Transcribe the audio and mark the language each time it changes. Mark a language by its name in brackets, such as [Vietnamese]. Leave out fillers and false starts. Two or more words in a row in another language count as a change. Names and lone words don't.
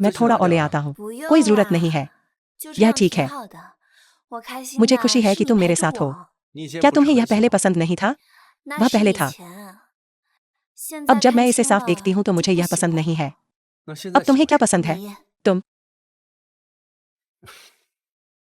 [Hindi] मैं [Chinese] 自己 [Hindi] थोड़ा [Chinese] 拿 [Hindi] और ले [Chinese] 掉 [Hindi] आता [Chinese] 了 [Hindi] हूँ। कोई जरूरत नहीं है। यह ठीक है। मुझे खुशी है कि तुम मेरे साथ हो। [Chinese] 你以前 [Hindi] क्या [Chinese] 不是 [Hindi] तुम्हें [Chinese] 很 [Hindi] यह [Chinese] 喜 [Hindi] पहले [Chinese] 欢 [Hindi] पसंद नहीं था? वह पहले था। अब जब मैं इसे साफ देखती हूँ तो मुझे यह पसंद नहीं है। [Chinese] 那现在 [Hindi] अब तुम्हें [Chinese] 喜 [Hindi] क्या पसंद है?